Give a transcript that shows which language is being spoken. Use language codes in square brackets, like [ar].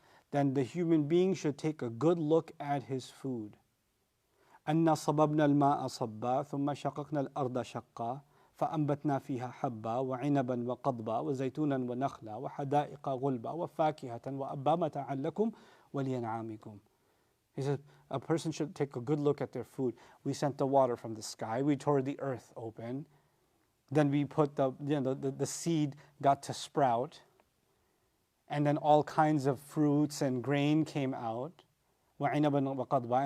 [en] Then the human being should take a good look at his food. [ar] أَنَّا صَبَبْنَا الْمَاءَ صَبًّا ثُمَّ شَقَقْنَا الْأَرْضَ شَقًّا فأنبتنا فيها حبا وعنبا وقضبا وزيتونا ونخلا وحدائق غلبا وفاكهة وأبا متاعا لكم ولأنعامكم. [en] He said, a person should take a good look at their food. We sent the water from the sky. We tore the earth open. Then we put the seed got to sprout. And then all kinds of fruits and grain came out. [ar] وَعِنَبًا وَقَضْبًا.